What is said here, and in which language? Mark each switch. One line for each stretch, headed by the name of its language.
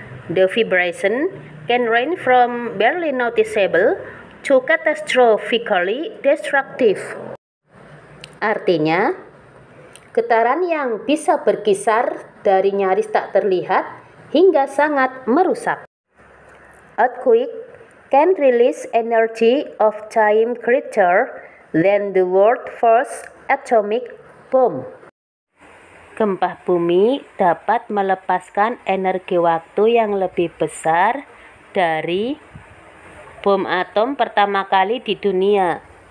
English: The vibration can range from barely noticeable to catastrophically destructive.
Indonesian: Artinya, getaran yang bisa berkisar dari nyaris tak terlihat hingga sangat merusak.
English: Earthquake can release energy of time greater than the world's first atomic bomb.
Indonesian: Gempa bumi dapat melepaskan energi waktu yang lebih besar dari bom atom pertama kali di dunia.